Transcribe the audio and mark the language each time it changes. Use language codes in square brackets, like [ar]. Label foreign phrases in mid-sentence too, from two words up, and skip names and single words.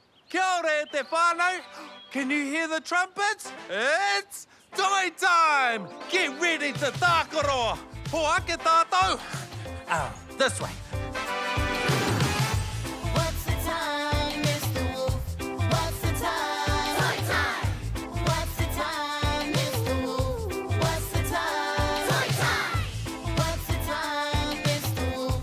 [mi] Kia ora te whānau. [en] Can you hear the trumpets? It's toy time! Get ready to tākaro. [mi] Ho ake tātou. [en] This way. What's the time, Mr. Wolf? What's the time? Toy time! What's the time, Mr. Wolf? What's the time? Toy time! What's the time, Mr. Wolf?